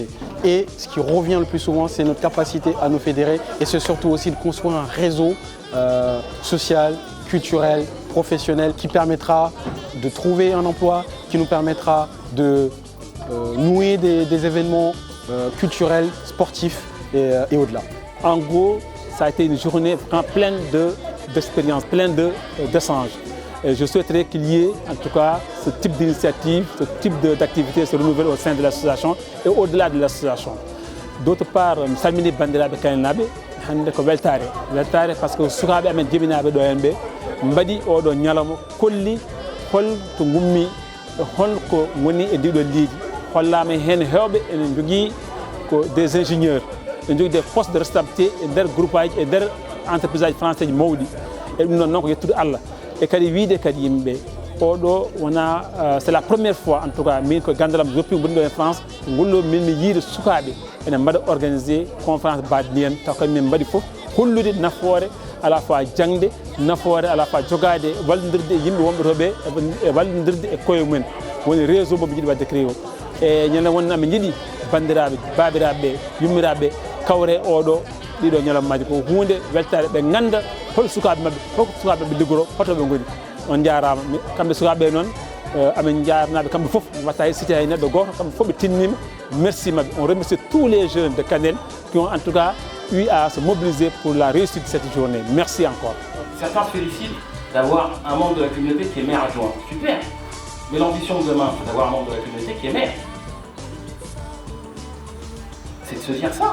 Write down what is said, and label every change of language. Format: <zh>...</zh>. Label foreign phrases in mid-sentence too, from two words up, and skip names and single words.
<fr>Et ce qui revient le plus souvent, c'est notre capacité à nous fédérer et c'est surtout aussi de construire un réseau social, culturel, professionnel qui permettra de trouver un emploi, qui nous permettra de nouer des événements culturels, sportifs et au-delà. En gros, ça a été une journée pleine d'expériences, pleine d'échanges. Et je souhaiterais qu'il y ait en tout cas ce type d'initiative, ce type d'activité se renouvelle au sein de l'association et au-delà de l'association. D'autre part,</fr> <ff>salmini bandiraɓe Kanel hande ko weltare</ff> <fr>parce que</fr> <ff>sukaɓe amen jibinaɓe ɗo hen ɓe mbaɗi oɗo ñalawma kolli holto gummi holko woni e ndiɗo liidi hollama hen hewɓe ene jogui ko</ff> <fr>des ingénieurs</fr> <ff>ene jogui</ff> <fr>des postes de responsabilité</fr> <ff>e nder groupe aji e nder entreprise aji français ji mawɗi e ɗum noon ko yettude Allah e kadi wiide kadi yimɓeɓe oɗo wona</ff> <fr>c'est la première fois en tout cas</fr> <ff>min ko gandalam joppi gonɗi ɗo e France gollo min mi yiide sukaɓe ene mbaɗa</ff> <fr>organisé conférence</fr> <ff>baɗi ni hen taw kadi min mbaɗi foof hollude nafoore</ff> <fr>à la fois</fr> <ff>jangde nafoore</ff> <fr>à la fois</fr> <ff>jogade wallodirde e yimɓe wonɓe toɓe e wallodirde e koye mumen woni réseau moɓe jiiɗi wadde créé o e ñande wonno aɓe jiiɗi bandiraɓe babiraɓe ɓe yummiraɓe kawre oɗo ɗiɗo ñalawmaji ko hunde weltare ɓe ganda hol sukaɓe mabɓe holko sukaɓe ɓe liggoro hotoɓe goni on jarama kamɓe sukaɓe noon amen jarnaɓe kamɓe foof watta hay cité hay neɗɗo goto kamɓe foof ɓe tinnima merci mabɓe</ff> <fr>on remercie tous les jeunes de Canel qui ont en tout cas eu à se mobiliser pour la réussite de cette journée. Merci encore. Certains se félicitent d'avoir un membre de la communauté qui est maire adjoint. Super. Mais l'ambition de demain, c'est d'avoir un membre de la communauté qui est maire. C'est de se dire ça.</fr>